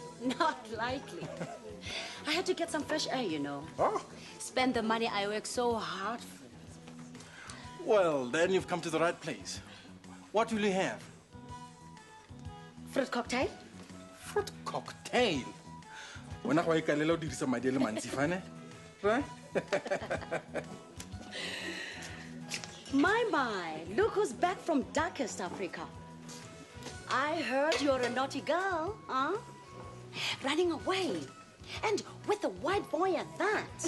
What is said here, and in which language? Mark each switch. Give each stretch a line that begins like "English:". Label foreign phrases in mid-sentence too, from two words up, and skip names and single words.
English: Not likely. I had to get some fresh air, you know. Oh. Spend the money I worked so hard for. Well, then you've come to the right place. What will you have? Fruit cocktail? Fruit cocktail?
Tswana: Wena go ikalela o dirisa madi le mantsi fane?
English: Right? My, look who's back from darkest Africa. I heard you're a naughty girl, huh? Running away. And with a white boy at that.